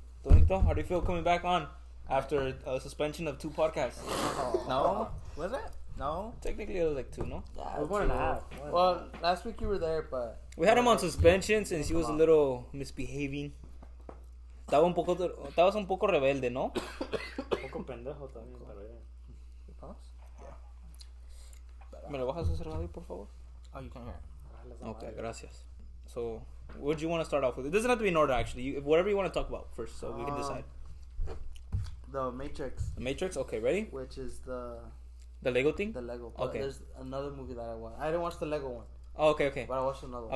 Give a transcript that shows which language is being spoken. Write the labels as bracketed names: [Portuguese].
[English] Tonito, how do you feel coming back on after a suspension of 2 podcasts? No? Was it? No? Technically, it was like 2, no? Yeah, It was 1.5. Well, last week you were there, but... We had him on suspension since he was a little misbehaving. [Spanish] Estabas un poco rebelde, ¿no? Un poco pendejo también, pero ya. ¿Me lo bajas a cerrar ahí, por favor? [English] Oh, you can hear it. Okay, gracias. So, what do you want to start off with? It doesn't have to be in order, actually. Whatever you want to talk about first, so we can decide. The Matrix. The Matrix? Okay, ready? Which is the Lego thing? The Lego. But Okay. there's another movie that I watched. I didn't watch the Lego one, Oh, okay. but I watched another one.